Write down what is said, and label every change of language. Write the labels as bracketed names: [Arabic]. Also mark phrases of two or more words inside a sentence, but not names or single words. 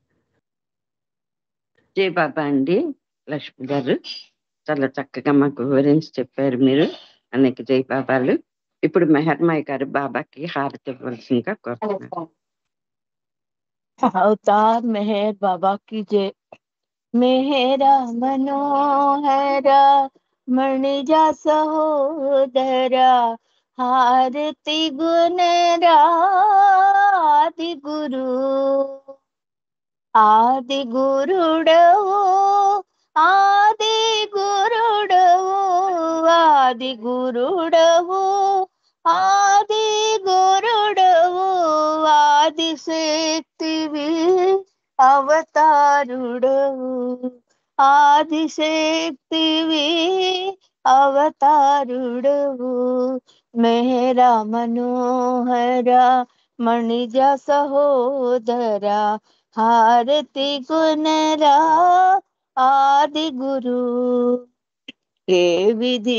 [Telugu] జై బాబా అండి. లక్ష్మి గారు చాలా చక్కగా మాకు వివరించి చెప్పారు మీరు. అనేక జై బాబాలు. ఇప్పుడు మెహర్మాయి గారు బాబాకి హారతి ఇవ్వాల్సిందిగా కోరుతున్నారు. [Hindi] అవతార్ మెహర్ బాబా की जय। [Telugu] మెహరా మనోహరా మణిజా సహోదరా హారతి గుణరా ఆది గురుడవో ఆది గురుడవో ఆది గురుడవో ఆది గురుడవో ఆదిశక్తివి అవతారుడవు ఆదిశక్తివి అవతారుడవు మెహరా మనోహర మణిజ సహోదర హారతి గుణరా ఆది గురు ఏ విధి